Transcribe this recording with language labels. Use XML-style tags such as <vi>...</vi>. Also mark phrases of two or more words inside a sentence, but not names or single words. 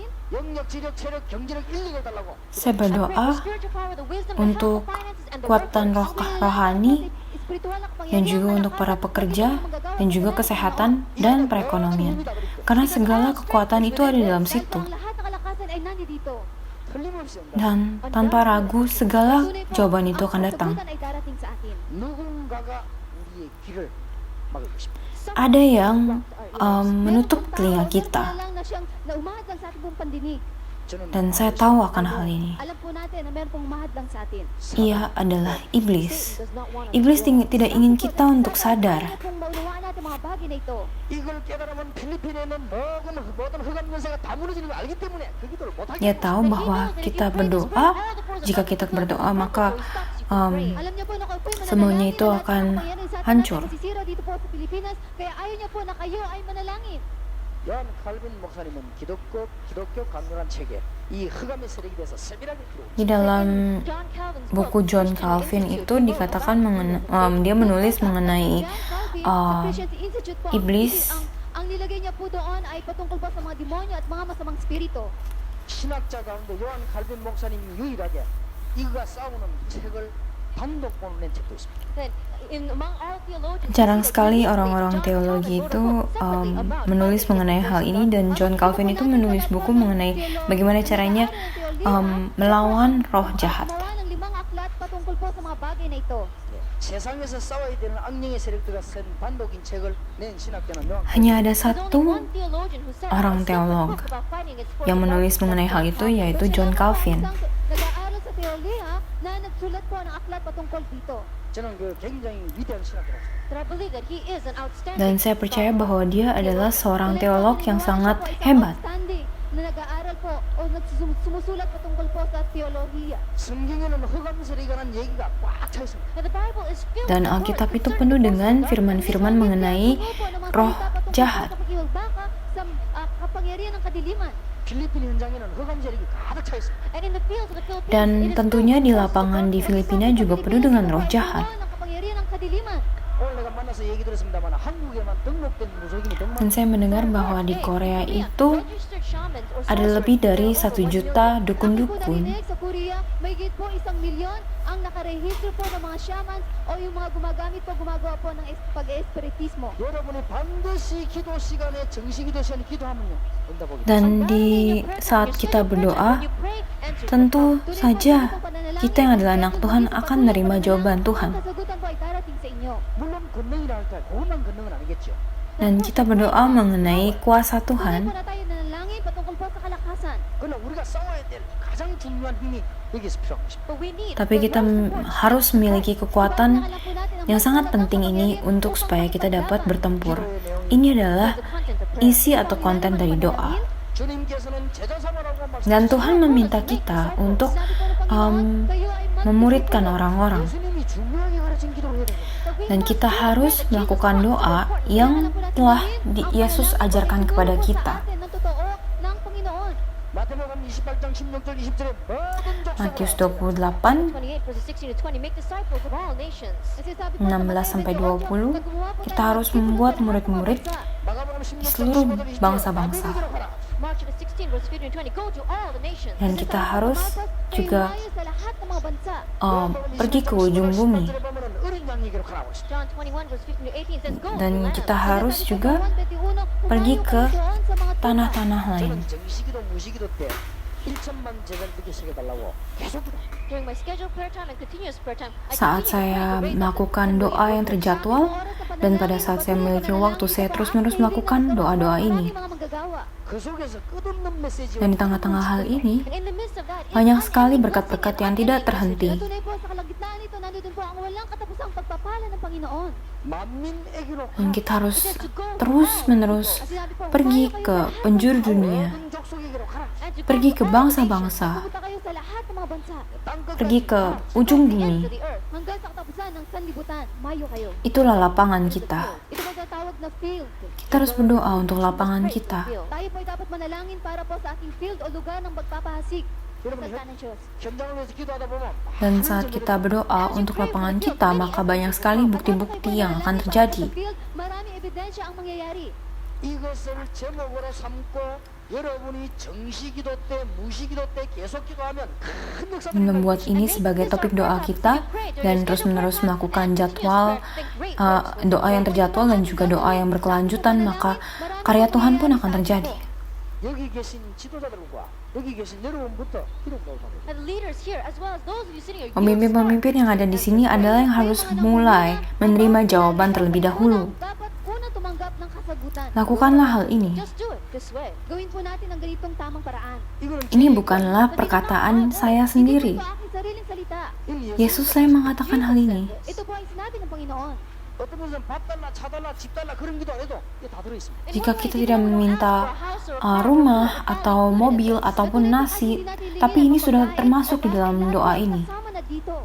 <ko>영역 지력, 체력, 경제력, 인력을 달라고.</ko> <id>Saya</id> <en>I pray for</en> <id>berdoa</id> <en>spiritual power, the wisdom, the</en> <id>untuk</id> <en>health, the finances, and the</en> <id>kekuatan</id> <en>workforce.</en> <id>rohani,</id> <tl>Spiritual na</tl> <id>dan</id> <tl>kapangyarihan,</tl> <id>juga untuk para pekerja, dan juga kesehatan dan perekonomian. Karena segala kekuatan itu ada di dalam situ.</id> <tl>Ang lahat ng kalakasan ay nandito.</tl> <ko>틀림없이 온다.</ko> <id>Dan tanpa ragu, segala jawaban itu akan datang.</id> <tl>Ang kasagutan ay darating sa atin.</tl> <ko>누군가가 우리의 귀를 막을 것입니다.</ko> <id>Ada yang menutup telinga kita.</id> <ko>저는</ko> <id>Dan saya tahu akan hal ini.</id> <tl>Alam po natin na meron pong mahadlang sa atin.</tl> <id>Ia adalah iblis. Iblis tidak ingin kita untuk sadar.</id> <tl>Kaya pong maunawaan natin mga bagay na ito.</tl> <ko>이걸 깨달으면 필리핀에는 모든 흑암 권세가 다 무너지는 걸 알기 때문에 그 기도를 못하게</ko> <id>Ia tahu bahwa kita berdoa, jika kita berdoa maka</id> <tl>Alam niyo po na kayo po'y manalangin,</tl> <id>semuanya itu</id> <tl>lahat ng</tl> <id>akan</id> <tl>kapangyarihan sa atin</tl> <id>hancur.</id> <tl>ay nasisira dito po sa Pilipinas. Kaya ayaw niyo po na kayo ay manalangin.</tl> <ko>요한 칼빈 목사님은 기독교 강렬한 책에 이 흑암의 세력에 대해서 세밀하게 기록.</ko> <id>Di dalam</id> <en>John Calvin's</en> <id>buku</id> <en>book, John Christian Calvin Institute,</en> <id>itu dikatakan dia menulis mengenai</id> <tl>John Calvin, sa Christian Institute po,</tl> <id>iblis.</id> <tl>ang nilagay niya po doon ay patungkol pa sa mga demonyo at mga masamang spirito.</tl> <ko>신학자 가운데 요한 칼빈 목사님이 유일하게 이거가 싸우는 책을 단독본을 낸 책도 있습니다.</ko> <en>Then, among all theologians,</en> <id>Jarang</id> <en>we see that</en> <id>sekali</id> <en>John</en> <id>orang-orang</id> <en>Calvin</en> <id>teologi</id> <en>wrote a</en> <id>itu</id> <en>book separately about</en> <id>menulis</id> <en>how</en> <id>mengenai hal ini, dan John Calvin itu menulis buku mengenai bagaimana caranya melawan roh jahat.</id> <tl>Gumawa ng 5 aklat patungkol po sa mga bagay na ito.</tl> <ko>세상에서 싸워야 되는 악령의 세력들과 쓴 반복인 책을 낸 신학교는 명확히</ko> <id>Hanya ada</id> <en>There's only</en> <id>satu</id> <en>one theologian who said</en> <id>orang</id> <en>a simple</en> <id>teolog</id> <en>book about fighting against forces</en> <id>yang</id> <en>of</en> <id>menulis</id> <en>darkness</en> <id>mengenai hal itu, yaitu John Calvin.</id> <tl>Nag-aaral sa teolohiya na nagsulat po ng aklat patungkol dito.</tl> <ko>저는 그 굉장히 위대한 신학교라서</ko> <en>But I believe that he is an outstanding</en> <id>Dan saya percaya</id> <en>scholar.</en> <id>bahwa dia adalah seorang teolog yang sangat</id> <tl>Siya po ay isang</tl> <id>hebat.</id> <tl>outstanding na nag-aaral po o sumusulat patungkol po sa teolohiya.</tl> <ko>성경에는 흑암세력에 관한 얘기가 꽉 차 있습니다.</ko> <en>And the Bible is filled</en> <id>Dan</id> <en>with</en> <id>Alkitab</id> <en>words</en> <id>itu</id> <en>concerning</en> <id>penuh</id> <en>the</en> <id>dengan</id> <en>forces of</en> <id>firman-firman</id> <en>darkness.</en> <id>mengenai</id> <tl>Puno po ng mga</tl> <id>roh</id> <tl>salita patungkol</tl> <id>jahat.</id> <tl>sa pakikipagbaka sa kapangyarihan ng kadiliman.</tl> <ko>필리핀 현장에는 흑암세력이 가득 차 있습니다.</ko> <en>And in the fields of the Philippines,</en> <id>Dan</id> <en>it is</en> <id>tentunya</id> <en>filled</en> <id>di</id> <en>with</en> <id>lapangan di</id> <en>forces of</en> <id>Filipina</id> <en>darkness.</en> <id>juga</id> <tl>Sa</tl> <id>penuh dengan roh</id> <tl>Pilipinas,</tl> <id>jahat.</id> <tl>puno ng kapangyarihan ng kadiliman.</tl> <ko>오늘 내가 만나서 얘기 들었습니다만 한국에만 등록된 무속인이</ko> <id>Dan saya mendengar bahwa di Korea itu ada lebih dari 1 juta dukun-dukun.</id> <tl>Sa Korea, may higit po 1,000,000 ang nakarehistro po ng mga shamans o yung mga gumagawa po ng pag-espiritismo.</tl> <ko>여러분이 반드시 기도 시간에 정시기도 시간에 기도하면요 응답오기</ko> <id>Dan di saat kita berdoa, tentu saja kita yang adalah anak Tuhan akan menerima jawaban Tuhan.</id> <tl>Kasagutan po ay darating sa inyo.</tl> <ko>물론 권능이라 할까 그것만 권능은 아니겠죠.</ko> <id>Dan kita berdoa mengenai kuasa</id> <tl>Tunay</tl> <id>Tuhan.</id> <tl>po na tayo nanalangin patungkol po sa kalakasan.</tl> <ko>그러나 우리가 싸워야 될 가장 중요한 힘이 여기서 필요한 것입니다.</ko> <en>But we need</en> <id>Tapi kita harus memiliki kekuatan yang sangat penting ini untuk supaya kita dapat bertempur. Ini adalah isi atau konten dari doa.</id> <ko>주님께서는 제자 삼으라고</ko> <id>Dan Tuhan meminta kita untuk memuridkan orang-orang.</id> <ko>예수님이 중요하게 가르친 기도를 해야 됩니다.</ko> <id>Dan kita harus melakukan doa yang telah Yesus ajarkan kepada kita.</id> <ko>마태복음 28장 16절 20절에 모든</ko> <id>Matius</id> <ko>족속을</ko> <id>28</id> <en>28 verses 16 to 20 make disciples of all nations.</en> <id>16-20, kita harus membuat murid-murid</id> <ko>마가복음</ko> <id>di</id> <ko>16장</ko> <id>seluruh</id> <ko>15절 20절에</ko> <id>bangsa-bangsa.</id> <ko>마귀에게로 가라.</ko> <en>Mark chapter 16 verse 15 and 20 go to all the nations.</en> <id>Dan kita harus juga</id> <tl>sa lahat ng mga bansa.</tl> <id>pergi ke ujung bumi.</id> <ko>어린 양에게로 가라고 했습니다.</ko> <en>John 21 verse 15 to 18 says go.</en> <id>Dan</id> <en>to the</en> <id>kita</id> <en>land.</en> <id>harus juga pergi ke tanah-tanah lain.</id> <ko>저는 정시기도 무시기도 때 1천만 제자를 듣게 시켜달라고 계속 기도.</ko> <en>During my scheduled prayer time and continuous prayer time, I</en> <id>Saat saya melakukan doa yang terjadwal dan pada saat saya memiliki waktu, saya terus-menerus melakukan doa-doa ini.</id> <ko>그 속에서 끝없는 메시지와</ko> <id>Dan di tengah-tengah hal ini,</id> <en>And in the midst of that,</en> <id>banyak sekali berkat-berkat yang tidak terhenti.</id> <tl>tunay po sa kalagitnaan nito, nandun po ang walang katapusang pagpapala ng Panginoon.</tl> <ko>만민에게로</ko> <id>Dan kita harus terus-menerus pergi ke penjuru dunia,</id> <ko>모든 족속에게로 가라.</ko> <en>And to go</en> <id>pergi ke</id> <en>to all</en> <id>bangsa-bangsa,</id> <en>nations.</en> <tl>Pumunta kayo sa lahat ng mga bansa.</tl> <id>pergi ke ujung</id> <en>The ends</en> <id>bumi.</id> <en>of the earth.</en> <tl>Hanggang sa katapusan ng sanlibutan, mayo kayo.</tl> <id>Itulah lapangan kita.</id> <tl>Ito po tawag na field.</tl> <id>Kita harus berdoa untuk lapangan kita.</id> <tl>Tayo po ay dapat manalangin para po sa ating field o lugar ng magpapahasik.</tl> <ko>여러분</ko> <tl>Salita ng Diyos.</tl> <ko>현장을 위해서 기도하다 보면</ko> <id>Dan saat kita berdoa untuk lapangan kita, maka banyak sekali bukti-bukti yang akan terjadi.</id> <tl>Sa field, marami ebidensya ang mangyayari.</tl> <ko>이것을 제목으로 삼고 여러분이 정시기도 때 무시기도 때 계속 기도하면 큰 역사가</ko> <id>Dan membuat ini sebagai topik doa kita dan terus-menerus melakukan jadwal doa yang terjadwal dan juga doa yang berkelanjutan, maka karya Tuhan pun akan terjadi.</id> <ko>여기 계신 지도자들과 여기 계신 여러분부터 기록하고 합니다.</ko> <en>And leaders here, as well as those of you sitting here,</en> <id>Pemimpin-pemimpin yang ada di sini adalah yang harus mulai menerima jawaban terlebih dahulu.</id> <tl>dapat una tumanggap ng kasagutan.</tl> <id>Lakukanlah hal ini.</id> <en>Just do it this way.</en> <tl>Gawin po natin ang ganitong tamang paraan.</tl> <ko>이거는</ko> <id>Ini bukanlah perkataan saya sendiri.</id> <tl>Hindi po aking sariling salita.</tl> <id>Yesus saya mengatakan hal ini.</id> <tl>Ito po ay sinabi ng Panginoon.</tl> <ko>어떤 분은 밥 달라, 차 달라, 집 달라 그런 기도 안 해도 이게 다 들어있습니다.</ko> <id>Jika kita tidak meminta rumah atau mobil ataupun nasi, tapi ini sudah termasuk di dalam doa ini.</id> <tl>Kasama na dito.</tl>